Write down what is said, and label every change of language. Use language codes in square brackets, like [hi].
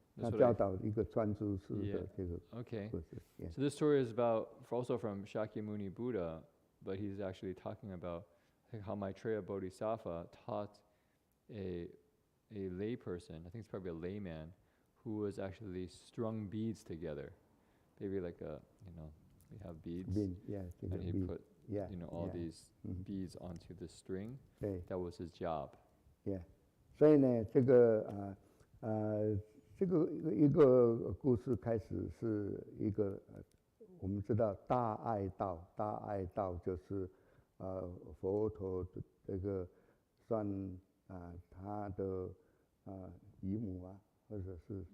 [zh] 他教导一个穿珠式的这个 Okay. 故事。 [en] So this story is about, also from Shakyamuni Buddha, but he's actually talking about how Maitreya Bodhisattva taught a lay person, I think it's probably a layman, who was actually strung beads together. Maybe like we have beads, and he put all these beads onto the string. That was his job. [zh] 所以呢，这个一个故事开始是一个我们知道大爱道就是佛陀的这个算他的姨母或者是